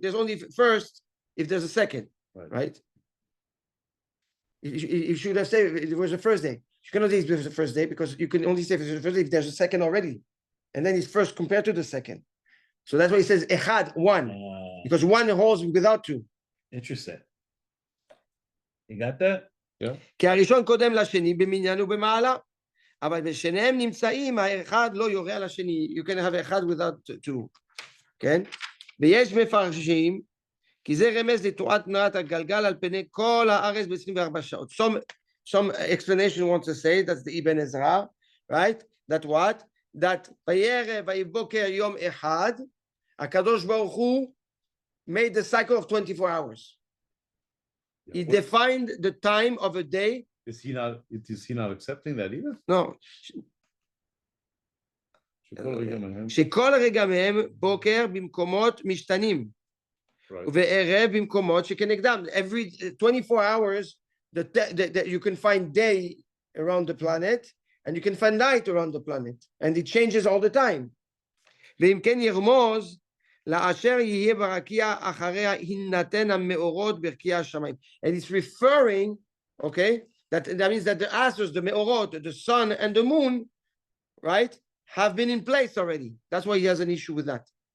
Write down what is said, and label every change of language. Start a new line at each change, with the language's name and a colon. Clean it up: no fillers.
English: There's only first if there's a second, right? You should have said it was the first day. You cannot say it was the first day because you can only say it was the first day if there's a second already. And then it's first compared to the second. So that's why he says Echad, one. Because one holds without two. Interesting. You got that? Yeah.
Hebrew: כי הראשון קודם לשני במניין ובמעלה. אבל בשניהם נמצאים, האחד לא יורה על השני.
English: You can have אחד without two.
Hebrew: כן? ויש מפרשים, כי זה רמז לתנועת תנועת הגלגל על פני כל הארץ ב-24 שעות.
English: Some explanation wants to say, that's the Ibn Ezra, right? That what?
Hebrew: That בערב ויבוקר יום אחד, הקדוש ברוך הוא
English: made the cycle of 24 hours. He defined the time of a day. Is he not accepting that either? No.
Hebrew: שכל רגע מהם בוקר במקומות משתנים. וערב במקומות שכנגדם.
English: Every 24 hours, you can find day around the planet, and you can find night around the planet. And it changes all the time.
Hebrew: ואם כן ירמוז, לאשר יהיה ברקיע אחריה הינתן המאורות ברקיע השמיים.
English: And it's referring, okay, that means that the astros, the meorot, the sun and the moon, right, have been in place already. That's why he has an issue with that.